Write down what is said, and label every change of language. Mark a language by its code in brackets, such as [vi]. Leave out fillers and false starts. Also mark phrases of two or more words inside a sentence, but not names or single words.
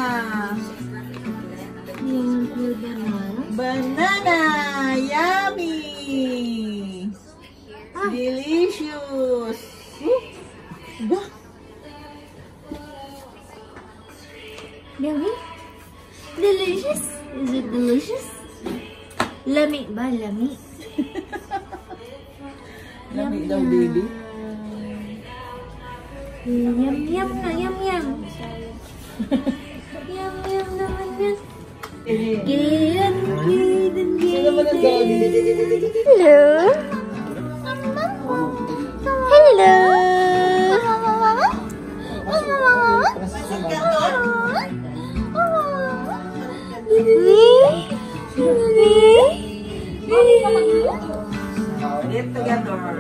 [tl] Yung banana? [en] Banana! Yummy! Delicious! Ba? Yummy? Delicious? Is it delicious? [ceb] Lami ba? Lami? Lami daw, baby. Yum, yum na, yum, yum. Yum, yum naman yan. Gidan, gidan, gidan. [en] Hello? Hello? Live together.